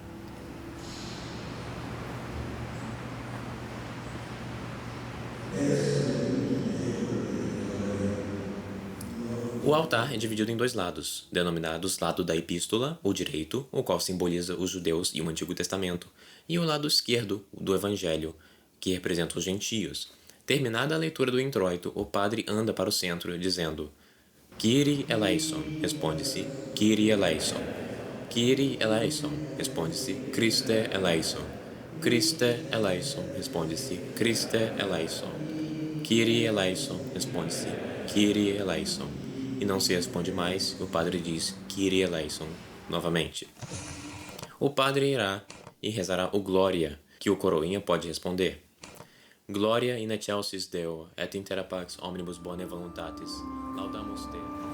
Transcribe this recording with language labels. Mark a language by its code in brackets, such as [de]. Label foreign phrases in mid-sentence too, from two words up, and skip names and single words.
[pt] O altar é dividido em 2 lados, denominados lado da epístola, o direito, o qual simboliza os judeus e o Antigo Testamento, e o lado esquerdo, do Evangelho, que representa os gentios. Terminada a leitura do introito, o padre anda para o centro, dizendo: [el] Κύριε ἐλέησον, responde-se, Κύριε ἐλέησον. Κύριε ἐλέησον, responde-se, Χριστὲ ἐλέησον. Χριστὲ ἐλέησον, responde-se, Χριστὲ ἐλέησον. Κύριε ἐλέησον, responde-se, Κύριε ἐλέησον. [pt] E não se responde mais, o padre diz [el] Κύριε ἐλέησον [pt] novamente. O padre irá e rezará o Glória, que o coroinha pode responder. [la] Gloria in excelsis Deo, et in terra pax omnibus bonae voluntatis. Laudamus Te.